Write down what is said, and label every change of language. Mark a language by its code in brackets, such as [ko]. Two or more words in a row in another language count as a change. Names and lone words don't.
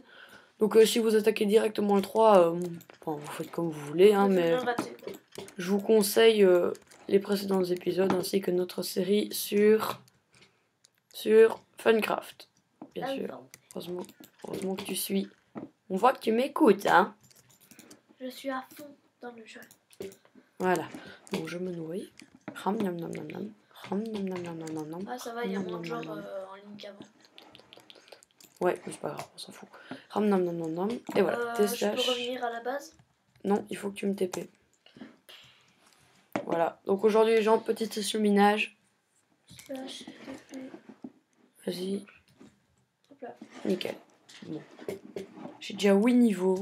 [fr] Donc si vous attaquez directement le 3, vous faites comme vous voulez, hein, mais je vous conseille les précédents épisodes ainsi que notre série sur Funcraft. Bien sûr. Heureusement que tu suis. On voit que tu m'écoutes, hein. Je suis à fond dans le jeu. Voilà. Donc je me nourris. Ram nam nam nam nam. Ram nam nam nam nam nam. Ah ça va, il y a moins de gens en ligne qu'avant. Ouais, mais c'est pas grave, on s'en fout. Ram nam nam nam nam. Et voilà. Je peux revenir à la base? Non, il faut que tu me TP. Voilà. Donc aujourd'hui les gens, petite session minage. Vas-y. Nickel. Bon. J'ai déjà 8 niveaux.